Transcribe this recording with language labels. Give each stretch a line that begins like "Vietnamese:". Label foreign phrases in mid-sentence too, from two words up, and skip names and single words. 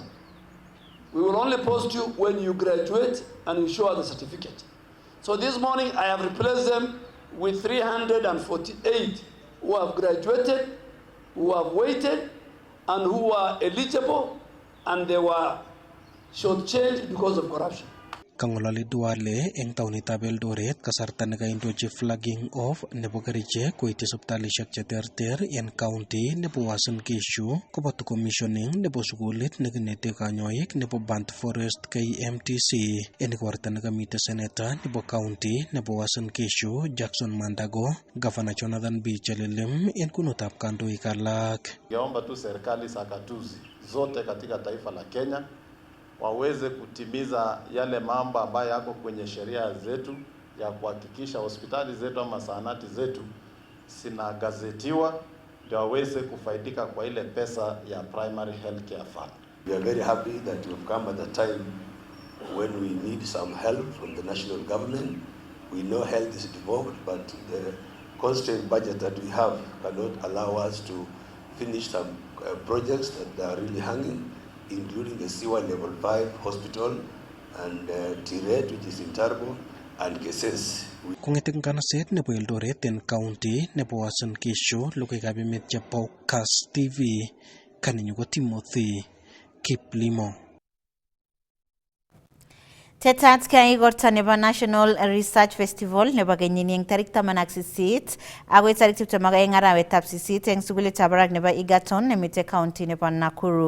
English: We will only post you when you graduate and you show us the certificate. So this morning I have replaced them with 348 who have graduated, who have waited, and who are eligible, and they were shortchanged because of corruption.
Kalenjin: Kangolali Duale eng taunitab Eldoret kasarta nekaindochi
English: flagging off
Kalenjin: nebo kerichek koiti sipitalishek cheterter en county nebo Uasin Gishu koboto commissioning nebo sukulit nekinete kanyoik nebo Burnt Forest KMTC en igorta nekamite seneta nebo county nebo Uasin Gishu Jackson Mandago, Governor Jonathan B. Chelilim en kunutab kandoik alak.
Swahili: Ningeomba tu serikali sakatuzi zote katika taifa la Kenya waweze kutimiza yale mambo ambayo yako kwenye sheria zetu ya kuhakikisha hospitali zetu ama zahanati zetu zinagazetiwa ndio waweze kufaidika kwa ile pesa ya
English: primary health care fund. We are very happy that you have come at a time when we need some help from the national government. We know health is devolved, but the constrained budget that we have cannot allow us to finish some projects that are really hanging, including the Siwa Level 5 Hospital and Tiret, which is in Turbo, and Kass.
Kalenjin: Kong'eting kanaset nebo Eldoret en county nebo Uasin Gishu, logoiwekab emet chebo Kass TV, kaninyu ko Timothy Kiplimo. Tetat kaya igorta nebo National Research Festival nebo kenyini eng tarik 18 agoi tarik 22 arawetab 8 eng sugulitab barak nebo Egerton nemite county nebo Nakuru.